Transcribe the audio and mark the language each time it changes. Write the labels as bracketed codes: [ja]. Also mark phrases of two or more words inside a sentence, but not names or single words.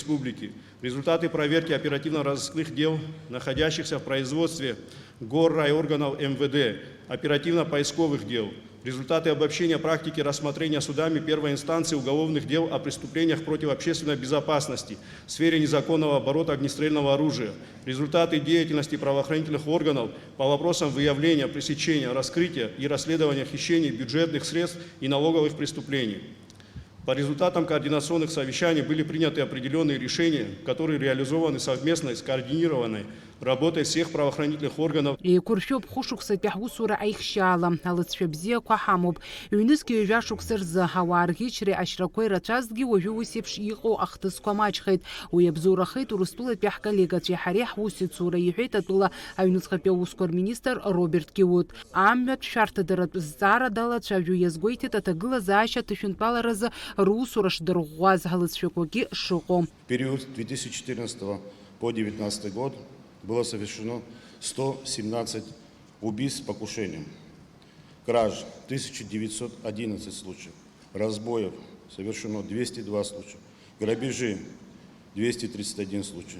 [ru] республике, результаты проверки оперативно-розыскных дел, находящихся в производстве горрайорганов МВД, оперативно-поисковых дел, результаты обобщения практики рассмотрения судами первой инстанции уголовных дел о преступлениях против общественной безопасности в сфере незаконного оборота огнестрельного оружия, результаты деятельности правоохранительных органов по вопросам выявления, пресечения, раскрытия и расследования хищений бюджетных средств и налоговых преступлений. По результатам координационных совещаний были приняты определенные решения, которые реализованы совместной, скоординированной работой всех правоохранительных органов. [ab] Еиқәыршәоуп хәышықәсатәи ҳусура аихшьаала, алыҵшәа бзиақәа ҳамоуп. Ҩнызқьи ҩажәа шықәса рзы ауаа рӷьычреи ашьрақәа ирацәазҭгьы уажәы ус еиԥш иҟоу ахҭысқәа маҷхеит. Уи абзоурахеит Урыстәылатәи ҳколлегацәеи ҳареи ҳусицура, иҳәеит атәыла аҩнуҵҟатәи аусқәа рминистр Роберт Киут. Амҩатә шәарҭадаратә зҵаара далацәажәо иазгәеиҭеит аҭагылазаашьа ҭышәынтәаларазы русура шдырӷәӷәаз ҳалыҵшәақәагьы шыҟоу. [ru] Период 2014 по 2019 год было совершено 117 убийств с покушением, краж 1911 случаев, разбоев совершено 202 случая, грабежи 231 случай.